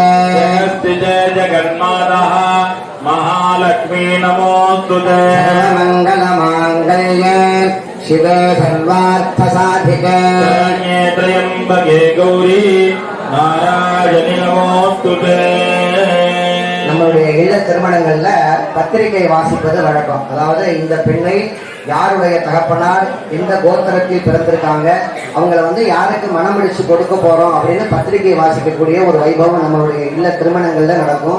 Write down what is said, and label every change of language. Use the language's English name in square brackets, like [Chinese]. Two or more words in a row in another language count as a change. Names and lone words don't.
[Sanskrit] स्थिते जगन्माता महालक्ष्मी नमोस्तुते मंगल मांगल्ये शिवे सर्वार्थसाधिके शरण्ये त्र्यम्बके गौरी नारायणि नमोस्तुते [Tamil] நம்மளுடைய இல்ல திருமணங்கள்ல பத்திரிகை வாசிப்பது வழக்கம். அதாவது இந்த பெண்ணை யாருடைய தகப்பனார் எந்த கோத்திரத்தில் பிறந்திருக்காங்க, அவங்கள யாருக்கு மனமுடிச்சு கொடுக்க போறோம் அப்படின்னு பத்திரிகை வாசிக்கக்கூடிய ஒரு வைபவம் நம்மளுடைய இல்ல திருமணங்கள்ல நடக்கும்.